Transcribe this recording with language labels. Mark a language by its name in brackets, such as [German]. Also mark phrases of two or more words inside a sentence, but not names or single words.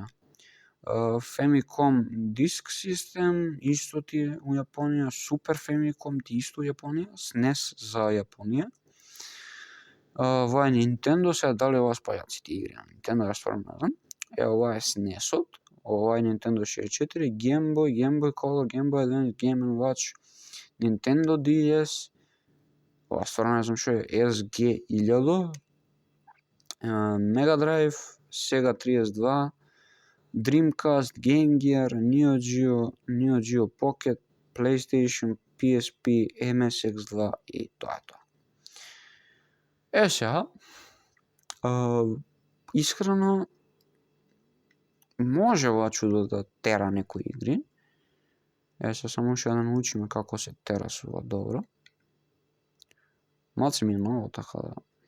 [Macedonian] Famicom Disk System, исто ти е у Јапонија. Super Famicom ти исто у Јапонија, SNES за Јапонија. Ова е Nintendo, сега дали ова спаѓаат сите игри на Nintendo, ја стварно не знам. Ова е SNES-от, ова е Nintendo 64, Game Boy, Game Boy Color, Game Boy Advance, Game & Watch, Nintendo DS, ова стварно не знам што е, SG-1000, Mega Drive, Sega 32, Dreamcast, Game Gear, Neo Geo Pocket, PlayStation, PSP, MSX2 и тоа е тоа. Сега, искрено, може ова чудо да тера некои игри. Сега само уште да научиме како се тера со ова добро. Малце ми е ново, така да.